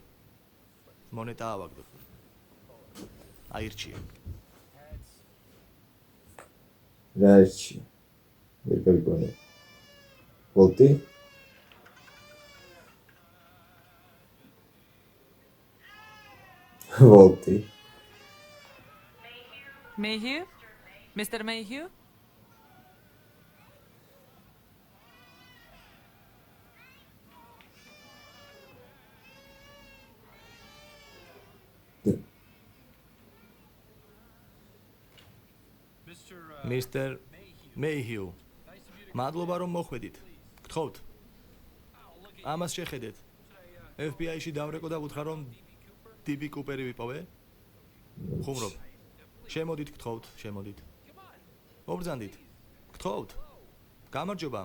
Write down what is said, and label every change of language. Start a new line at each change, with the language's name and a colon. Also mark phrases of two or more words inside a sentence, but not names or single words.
Georgian: მონეტა ავაგდო. აირჩიე. რა არჩი? ვერ გავიგონე. ვოლტი? ვოლტი. Mayhew? Mr. Mayhew? Mr. Mayhew. მადლობა რომ მოხვედით. გთხოვთ. ამას შეხედეთ. FBI-ში დავრეკო და უთხრა რომ DB Cooper-ი ვიპოვე? ხუმრობ. შემოდით, გთხოვთ, შემოდით. მობრძანდით. გთხოვთ. გამარჯობა.